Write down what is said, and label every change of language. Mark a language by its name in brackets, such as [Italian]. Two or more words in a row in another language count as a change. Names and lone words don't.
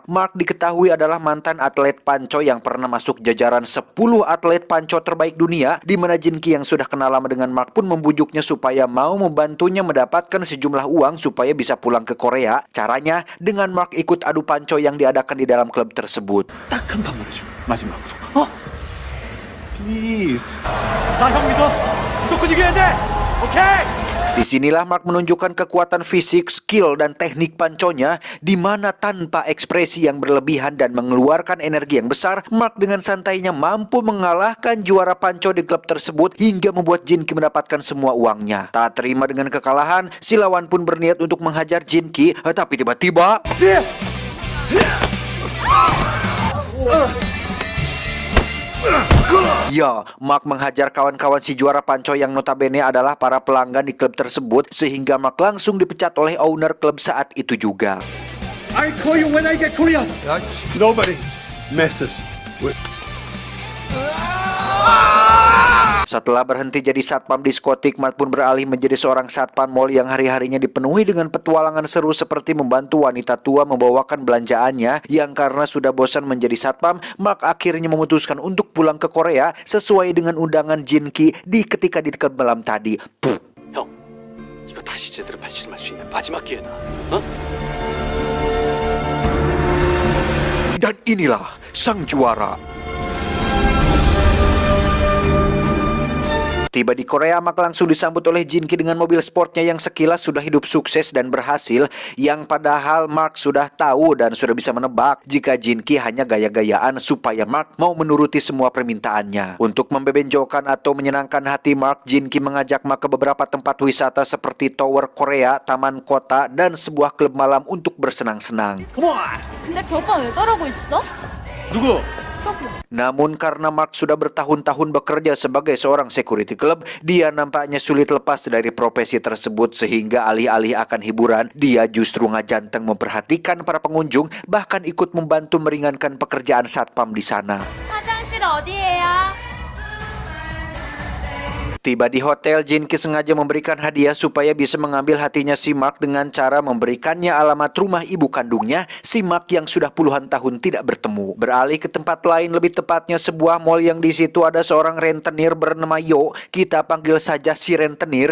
[Indonesian] Mark diketahui adalah mantan atlet panco yang pernah masuk jajaran 10 atlet panco terbaik dunia, di mana Jin Ki yang sudah kenal lama dengan Mark pun membujuknya supaya mau membantunya mendapatkan sejumlah uang supaya bisa pulang ke Korea. Caranya dengan Mark ikut adu panco yang diadakan di dalam klub tersebut. [Korean] 딱 한 방만 해줘. 마지막으로. Please. 나 형 믿어. 무조건 이겨야 돼. 오케이. [Indonesian] Disinilah Mark menunjukkan kekuatan fisik, skill, dan teknik panconya, di mana tanpa ekspresi yang berlebihan dan mengeluarkan energi yang besar, Mark dengan santainya mampu mengalahkan juara panco di klub tersebut hingga membuat Jin Ki mendapatkan semua uangnya. Tak terima dengan kekalahan, si lawan pun berniat untuk menghajar Jin Ki, tapi tiba-tiba... Ya, Mark menghajar kawan-kawan si juara panco yang notabene adalah para pelanggan di klub tersebut, sehingga Mark langsung dipecat oleh owner klub saat itu juga. [English] I call you when I get Korea. Nobody messes with. [Indonesian] Setelah berhenti jadi satpam diskotik, Mark pun beralih menjadi seorang satpam mall yang hari-harinya dipenuhi dengan petualangan seru seperti membantu wanita tua membawakan belanjaannya. Yang karena sudah bosan menjadi satpam, Mark akhirnya memutuskan untuk pulang ke Korea sesuai dengan undangan Jin Ki ketika di klub malam tadi. [Korean] 형, 이거 다시 제대로 발실할 수 있는 마지막 기회다. [Indonesian] Dan inilah sang juara. Tiba di Korea, Mark langsung disambut oleh Jin Ki dengan mobil sportnya yang sekilas sudah hidup sukses dan berhasil, yang padahal Mark sudah tahu dan sudah bisa menebak jika Jin Ki hanya gaya-gayaan supaya Mark mau menuruti semua permintaannya. Untuk membebenjokan atau menyenangkan hati Mark, Jin Ki mengajak Mark ke beberapa tempat wisata seperti Tower Korea, Taman Kota, dan sebuah klub malam untuk bersenang-senang. [Korean] 근데 저 오빠 왜 저러고 있어? 누구? [Indonesian] Namun karena Mark sudah bertahun-tahun bekerja sebagai seorang [English] security club, [Indonesian] dia nampaknya sulit lepas dari profesi tersebut, sehingga alih-alih akan hiburan, dia justru ngajanteng memperhatikan para pengunjung, bahkan ikut membantu meringankan pekerjaan satpam di sana. [Korean] 화장실 어디예요? [Indonesian] Tiba di hotel, Jin Ki sengaja memberikan hadiah supaya bisa mengambil hatinya si Mark dengan cara memberikannya alamat rumah ibu kandungnya, si Mark yang sudah puluhan tahun tidak bertemu. Beralih ke tempat lain, lebih tepatnya sebuah mall yang di situ ada seorang rentenir bernama Yo, kita panggil saja si rentenir.